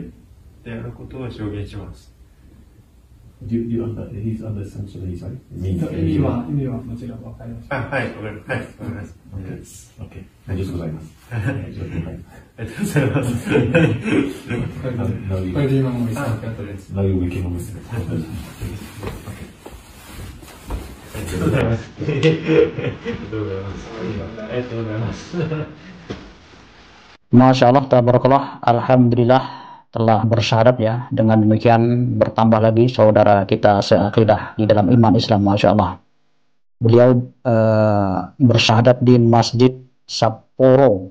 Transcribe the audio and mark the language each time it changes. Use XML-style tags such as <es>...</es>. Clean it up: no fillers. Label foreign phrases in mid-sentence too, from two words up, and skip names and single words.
<ja>であることを証言します。</ja> <en>He's understand Japanese, right?</en> <ja>意味はもちろんわかります。はい、わかります。 Okay. ありがとうございます。ありがとうございます。これで今も見つかったです。</ja> <en>Now you became a Muslim.</en> <ja>ありがとうございます。ありがとうございます。</ja> <ar>ما شاء الله تبارك الله الحمد لله</ar> <id>telah bersyahadat ya. Dengan demikian bertambah lagi saudara kita seakidah di dalam iman Islam.</id> <ar>ما شاء الله,</ar> <id>beliau bersyahadat di Masjid Sapporo.</id>